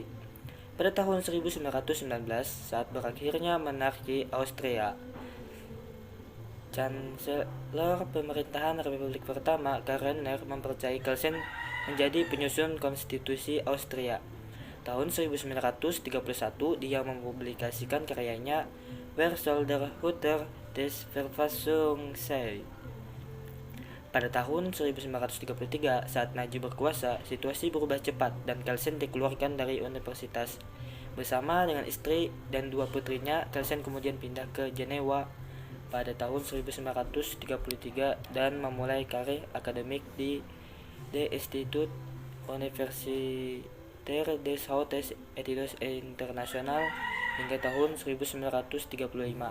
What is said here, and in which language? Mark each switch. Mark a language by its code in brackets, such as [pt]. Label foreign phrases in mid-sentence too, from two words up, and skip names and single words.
[id] Pada tahun 1919, saat berakhirnya monarki Austria, Chancellor pemerintahan Republik Pertama Karl mempercayai Kelsen menjadi penyusun konstitusi Austria. Tahun 1931 dia mempublikasikan karyanya Wer soll der Hüter des Verfassung sein? Pada tahun 1933, saat Najib berkuasa, situasi berubah cepat dan Kelsen dikeluarkan dari universitas. Bersama dengan istri dan dua putrinya, Kelsen kemudian pindah ke Jenewa pada tahun 1933 dan memulai karir akademik di The Institut Universitaire des Hautes Études Internationales hingga tahun 1935.